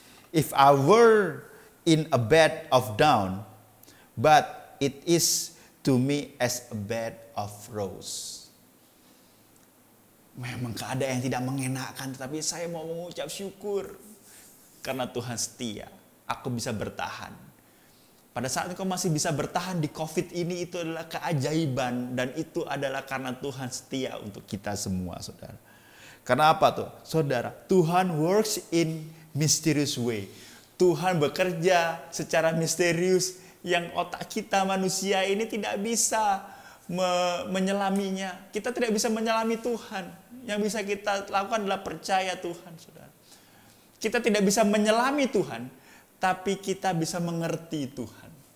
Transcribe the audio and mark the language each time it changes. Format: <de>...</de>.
<en>If I were in a bed of down, but it is to me as a bed of rose.</en> <id>Memang keadaan yang tidak mengenakan, tetapi saya mau mengucap syukur karena Tuhan setia. Aku bisa bertahan. Pada saat engkau masih bisa bertahan di COVID ini, itu adalah keajaiban. Dan itu adalah karena Tuhan setia untuk kita semua, saudara. Karena apa tuh? Saudara,</id> <en>Tuhan works in mysterious way.</en> <id>Tuhan bekerja secara misterius yang otak kita manusia ini tidak bisa menyelaminya. Kita tidak bisa menyelami Tuhan. Yang bisa kita lakukan adalah percaya Tuhan, saudara. Kita tidak bisa menyelami Tuhan, tapi kita bisa mengerti Tuhan.</id>